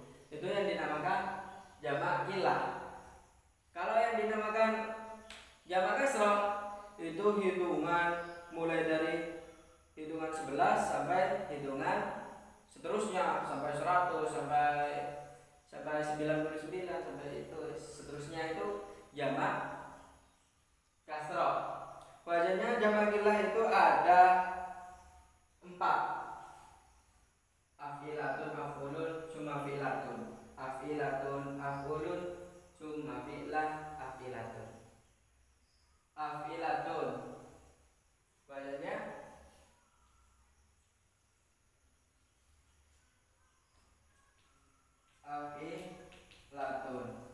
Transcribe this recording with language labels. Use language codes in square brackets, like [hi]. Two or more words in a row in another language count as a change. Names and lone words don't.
[id] Itu yang dinamakan jamak qillah. Kalau yang dinamakan jamak kasroh itu hitungan mulai dari hitungan 11 sampai hitungan seterusnya sampai 100 sampai 99 sampai itu seterusnya, itu jamak kasroh. Wazannya jamak qillah itu ada 4. [ar] أفعلة، أفعل، ثم فعلة. أفعلة، أفعل، ثم فعلة، أفعلة. [id] Afilatun wazannya afilatun.